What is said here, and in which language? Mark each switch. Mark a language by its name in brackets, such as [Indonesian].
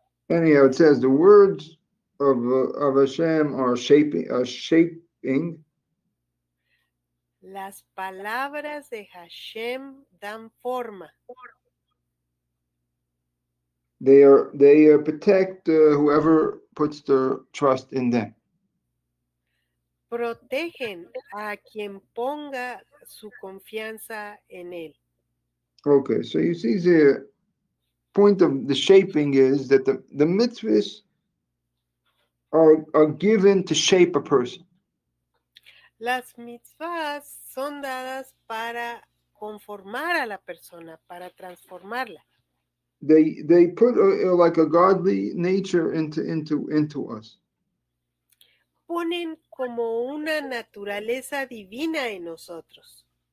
[English] Anyhow, it says the words of Hashem are shaping. [Spanish] Las palabras de Hashem dan forma. [English] They protect whoever puts their trust in them. [Spanish] Protegen a quien ponga su confianza en él. [English] Okay, so you see the point of the shaping is that the mitzvahs are given to shape a person. [Spanish] Las mitzvahs son dadas para conformar a la persona, para transformarla. [English] They put like a godly nature into us. [Spanish] Ponen como una naturaleza divina en nosotros.